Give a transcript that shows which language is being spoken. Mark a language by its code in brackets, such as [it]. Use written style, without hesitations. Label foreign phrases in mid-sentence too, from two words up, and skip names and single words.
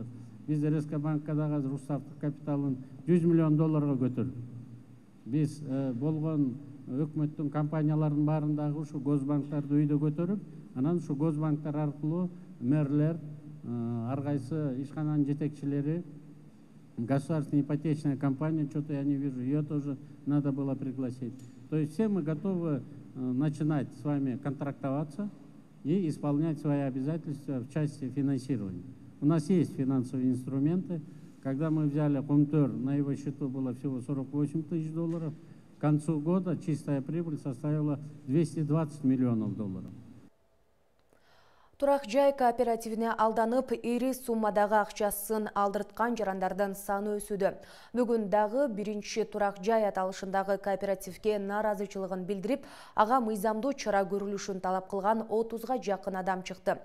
[ky] Биз РСК банкка дагы азыр уставдык капиталын $100 миллион көтөрдүк. Биз болгон өкмөттүн компанияларынын баарындагы ушу госбанктарды өйдө көтөрүп, анан ушу госбанктар аркылуу мэрлер, ар кайсы ишкананын жетекчилери, [ru] государственная ипотечная компания, что-то я не вижу, ее тоже надо было пригласить. То есть все мы готовы начинать с вами контрактоваться и исполнять свои обязательства в части финансирования. У нас есть финансовые инструменты. Когда мы взяли Комтер, на его счету было всего $48 тысяч. К концу года чистая прибыль составила $220 миллионов. [ky] Турак жай кооперативине алданып, ири суммадагы акчасын алдырткан жарандардын саны өсүүдө. Бүгүн дагы биринчи турак жай аталышындагы кооперативге нааразычылыгын билдирип, ага мыйзамдуу чара көрүлүшүн талап кылган 30га жакын адам чыкты.